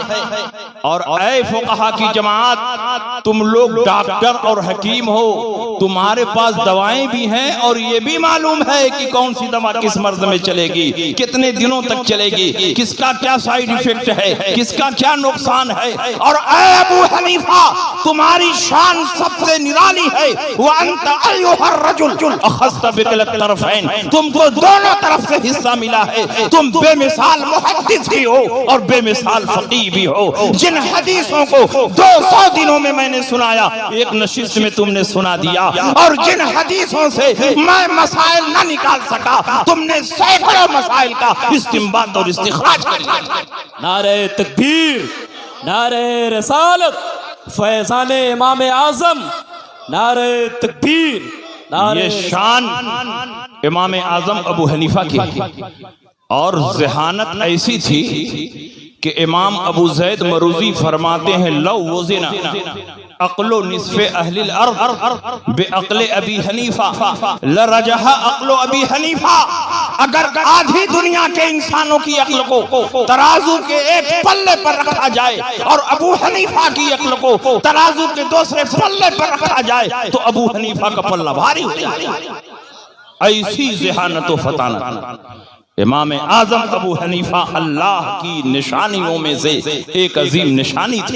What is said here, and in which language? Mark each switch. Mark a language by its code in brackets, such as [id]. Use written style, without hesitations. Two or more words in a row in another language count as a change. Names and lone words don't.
[hi] और ऐ फुक़हा की जमात, तुम लोग डॉक्टर और हकीम हो, तुम्हारे पास दवाएं भी हैं और ये भी मालूम है कि कौन सी दवा किस मर्ज में चलेगी, कितने दिनों तक चलेगी, किसका क्या [en] side effect [hi] है, किसका क्या नुकसान है। और ऐ अबू हनीफा, तुम्हारी शान सबसे निराली है। [ar] وأنت أيها الرجل أخذت بكلا الطرفين, [hi] तुमको दोनों तरफ से हिस्सा मिला है। तुम बेमिसाल मुहद्दिस भी हो और बेमिसाल फ़क़ीह भी हो। जिन हदीसों को 200 दिनों में मैंने सुनाया, एक नशिस्त में तुमने सुना दिया, और जिन हदीसों से मैं मसाइल न निकाल सका, तुमने सैकड़ों मसाइल का इस्तिंबात और इस्तिखराज कर दिया। नारे तकबीर, नारे रसालत, फैज़ान इमाम आज़म, नारे तकबीर। ये शान इमाम आजम अबू हनीफा की, और ज़हानत ऐसी थी कि इमाम अबू ज़ैद मरूज़ी फरमाते हैं, [ar] لو وزن عقل نصف أهل الأرض بعقل أبي حنيفة لرجح عقل أبي حنيفة. [hi] अगर आधी दुनिया के इंसानों की अक्ल को तराजू के एक पल्ले पर रखा जाए और अबू हनीफा की अक्ल को तराजू के दूसरे पल्ले पर रखा जाए, तो अबू हनीफा का पल्ला भारी हो जाए। ऐसी ज़हानत व फतानत इमाम आजम अबू हनीफा अल्लाह की निशानियों में से एक अजीम निशानी थी।